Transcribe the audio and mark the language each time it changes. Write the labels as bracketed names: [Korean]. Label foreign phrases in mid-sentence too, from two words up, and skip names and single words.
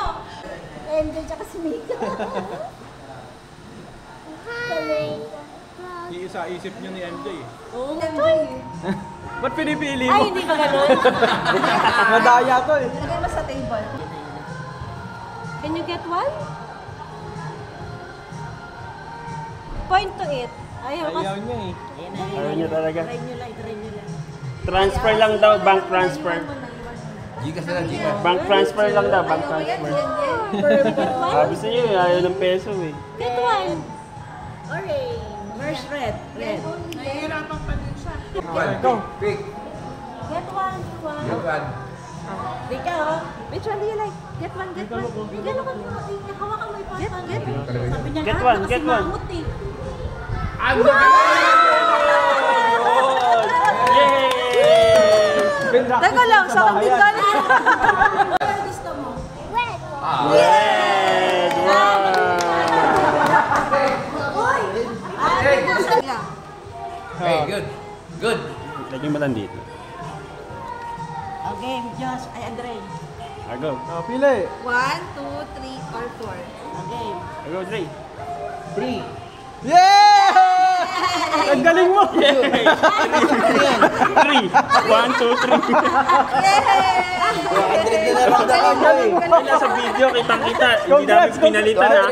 [Filipino] Enjoy tsaka si Mika. Iisa-isip nyo ni MJ. Ba't pinipili mo? Ay, hindi ba ganun? Nadaya to eh. Lagay mo sa table. [English] Can you get one? Point to it. [Filipino] Ayaw kasi. Ayaw niya eh. Ayaw niya talaga. Try nyo lang. Transfer lang daw, [English] bank transfer. [Filipino] Gigas na lang, Gigas. [English] Bank transfer [Filipino] lang daw, [English] bank transfer. Get one? [Filipino] Sabi sa iyo, ayaw ng peso eh. [English] Get one. Orange. Where's red? Red. Go. Pick. Get one. Good one. [Filipino] Rika, oh. [English] Which one do you like? Get one. [Filipino] Hawakan mo. Hawakan mo ipapang. Sabi niya, [English] Get one, get one. [Filipino] Mangut eh. Yay! Teka lang, sa akin din galing. Gusto mo? [English] Red. Red! Wow! Okay, good. Good. [Filipino] Lagyan mo lang dito. Okay, Josh. Ay, Andre. [English] Go. [Filipino] Pili. 1, 2, 3, or 4. Okay. [English] Go, Dre. 3. Yeah! [Filipino] Ang galing mo! 3! 1, 2, 3! Nasa video, kitang-kita. Hindi namin pinalitan ha.